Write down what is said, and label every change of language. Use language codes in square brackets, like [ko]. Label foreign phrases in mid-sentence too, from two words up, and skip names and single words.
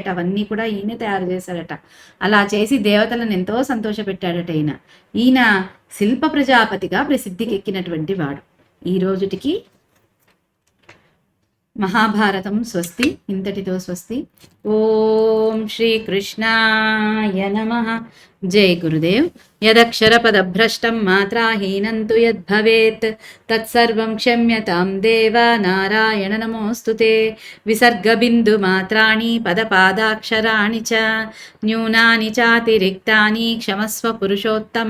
[te] అవన్నీ కూడా ఈయన తయారు చేశాడట. అలా చేసి దేవతలను ఎంతో సంతోషపెట్టాడట. ఈయన శిల్ప ప్రజాపతిగా ప్రసిద్ధికెక్కినటువంటి వాడు. ఈ రోజుటికి మహాభారతం స్వస్తి. ఇంతటితో స్వస్తి. [sa] ఓం శ్రీకృష్ణాయ నమః. जय गुरुदेव। यदक्षरपदभ्रष्टं मात्राहीनं तु यद्भवेत् तत्सर्वं क्षम्यतां देव नारायण नमोऽस्तु ते। विसर्गबिन्दुमात्राणि पदपादाक्षराणि च न्यूनानि चातिरिक्तानि क्षमस्व पुरुषोत्तम।